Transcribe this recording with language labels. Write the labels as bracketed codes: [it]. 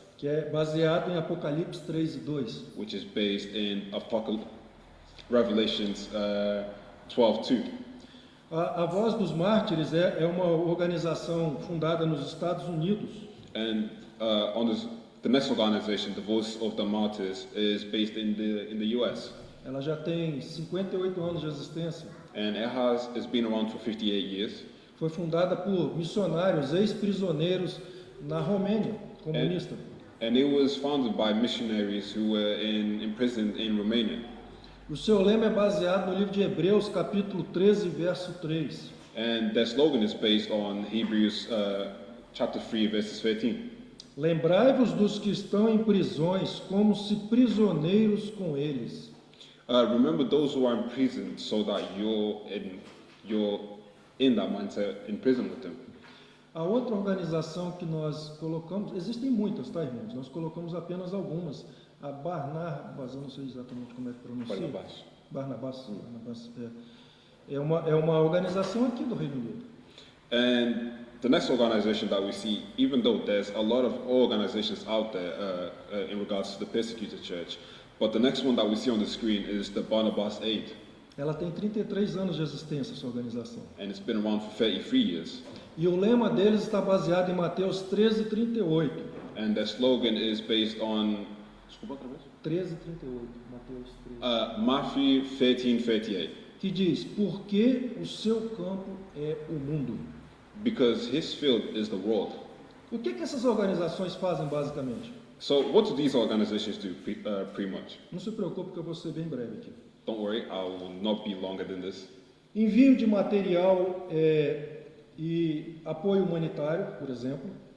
[pt] que é baseado em Apocalipse 3 e 2. [en] which is based in Revelations 12:2. [pt] A Voz dos Mártires é uma organização fundada nos Estados Unidos. [en] And the next organization, the Voice of the Martyrs, is based in the US, [pt] Ela já tem 58 anos de existência. [en] and it's been around for 58 years. [pt] Foi fundada por missionários ex-prisioneiros na Romênia comunista. [en] And it was founded by missionaries who were imprisoned in Romania. [pt] O seu lema é baseado no livro de Hebreus, capítulo 13, verso 3. [en] And their slogan is based on Hebrews chapter 3, verses 13. [pt] Lembrai-vos dos que estão em prisões, como se prisioneiros com eles. [en] Remember those who are in prison, so that you're in that mindset, in prison with them. [pt] A outra organização que nós colocamos, existem muitas, tá, irmãos? Nós colocamos apenas algumas. A Barnabas, eu não sei exatamente como é que pronuncia. Barnabas. É uma organização aqui do Reino Unido. [en] And the next organization that we see, even though there's a lot of organizations out there in regards to the persecuted church, but the next one that we see on the screen is the Barnabas Aid. [pt] Ela tem 33 anos de existência, essa organização. [en] And it's been around for 33 years. [pt] E o lema deles está baseado em Mateus 13:38. [en] And their slogan is based on [pt] 13:38, Mateus 13. [en] Matthew 13:38. [pt] Que diz: porque o seu campo é o mundo. [en] Because his field is the world. [pt] O que essas organizações fazem basicamente? [en] So what do these organizations do pretty much? [pt] Não se preocupe que eu vou ser bem breve aqui. [en] Don't worry, I will not be longer than this. [pt] Envio de material e apoio humanitário, por exemplo.